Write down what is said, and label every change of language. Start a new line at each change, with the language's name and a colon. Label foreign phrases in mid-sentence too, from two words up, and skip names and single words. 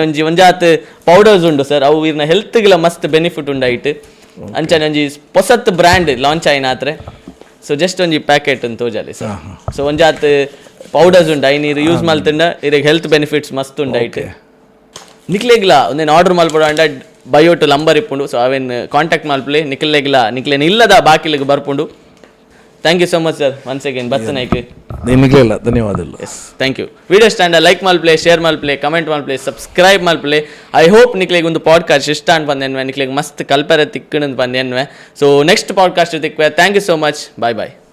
Tulu: ಒಂಜಾತ್ ಪೌಡರ್ಸ್ ಉಂಡು ಸರ್ ಅವು ಇರ್ನ ಹೆಲ್ತ್ಗೆಲ್ಲ ಮಸ್ತ್ ಬೆನಿಫಿಟ್ ಉಂಡಾಯ್ತು ಅಂಚನೆ ಒಂಜಿ ಹೊಸತ್
English: brand launch
Tulu: ಆಯ್ನಾತ್ರೆ
English: so just
Tulu: ಒಂಜಿ ಪ್ಯಾಕೆಟ್ ಅಂತ ತೋಜಾಲಿ ಸರ್ ಸೊ ಒಂಜಾತ್ ಪೌಡರ್ಸ್ ಉಂಡ ನೀರು ಯೂಸ್ ಮಲ್ತಂಡ ಇರಿಗೆ
English: health benefits
Tulu: ಮಸ್ತ್ ಉಂಡಾಯ್ತು ನಿಕ್ಲೆಗ್ಲ ಒಂದೇನು ಆರ್ಡರ್ ಮಲ್ಪಡ ಅಂಡ ಬಯೋಟು ನಂಬರ್ ಇಪ್ಪುಂಡು ಸೊ ಅವೇನು ಕಾಂಟ್ಯಾಕ್ಟ್ ಮಲ್ಪಲೆ ನಿಕ್ಲೇನು ಇಲ್ಲದ ಬಾಕಿಲಿಗೆ ಬರ್ಪುಂಡು
English: thank you so much sir once again
Tulu: ಬತ್ತನಾಯ್ಕೆ
Kannada: ನಿಮಗೆಲ್ಲ ಧನ್ಯವಾದಗಳು
English: yes thank you video
Tulu: ಸ್ಟ್ಯಾಂಡ ಲೈಕ್ ಮಲ್ಪಲೆ ಶೇರ್ ಮಲ್ಪಲೆ ಕಮೆಂಟ್ ಮಲ್ಪಲೆ ಸಬ್ಸ್ಕ್ರೈಬ್ ಮಲ್ಪಲೆ
English: I hope
Tulu: ನಿಕ್ಲೆಗೆ ಒಂದು ಪಾಡ್ಕಾಸ್ಟ್ ಇಷ್ಟ ಅಂತ ಬಂದೇನ್ವೆ ನಿಕ್ಲೆಗೆ ಮಸ್ತ್ ಕಲ್ಪರೆ ತಿಕ್ಕಣಂತ ಬಂದೇನ್ವೆ
English: so next podcast
Tulu: ತಿಕ್ವೆ
English: thank you so much bye bye